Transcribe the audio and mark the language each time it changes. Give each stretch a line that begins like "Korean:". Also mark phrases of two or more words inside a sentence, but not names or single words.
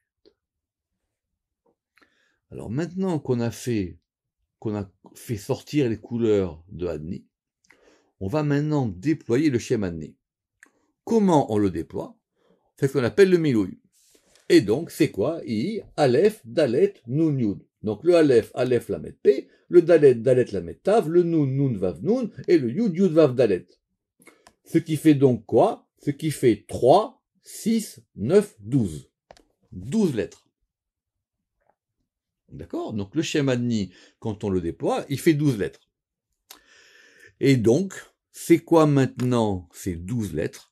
French: Alors maintenant qu'on a fait sortir les couleurs de Adni, on va maintenant déployer le Shem Adni. Comment on le déploie? C'est ce qu'on appelle le Milouï. Et donc, c'est quoi? I,
Hebrew: אלף, דלת, נון, יוד. Donc le אלף, אלף, למד, פ, le דלת, דלת, למד, תו, le נון, נון, וו, נון, et le יוד, יוד, וו, דלת.
French: Ce qui fait donc quoi? Ce qui fait 3, 6, 9, 12. 12 lettres. D'accord? Donc le Shem Adni, quand on le déploie, il fait 12 lettres. Et donc, c'est quoi maintenant ces 12 lettres?